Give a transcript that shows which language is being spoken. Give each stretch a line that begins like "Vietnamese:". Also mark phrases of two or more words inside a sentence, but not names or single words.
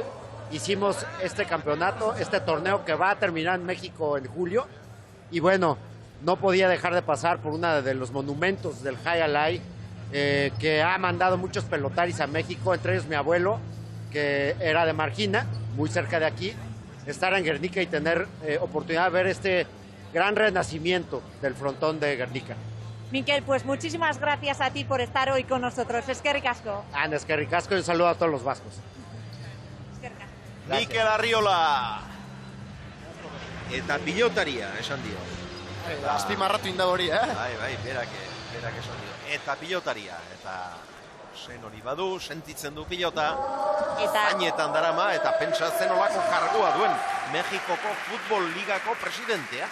Spanish: Hicimos este campeonato, este torneo que va a terminar en México en julio, y bueno, no podía dejar de pasar por uno de los monumentos del Jai Alai, que ha mandado muchos pelotaris a México, entre ellos mi abuelo, que era de Margina, muy cerca de aquí, estar en Guernica y tener oportunidad de ver este gran renacimiento del frontón de Guernica. Mikel, pues muchísimas gracias a ti por estar hoy con nosotros.
Basque: Eskerrik asko. Eskerrik asko
Spanish: y un saludo a todos los vascos.
Basque: Mikel Arriola. Eta pilotaria, esan dio. Azpimarratu inda hori, Bai, berak esan dio. Eta pilotaria, eta zen hori badu, sentitzen du pilota, zainetan darama, eta pentsa zen olako kargua duen Mexikoko Futbol Ligako presidentea.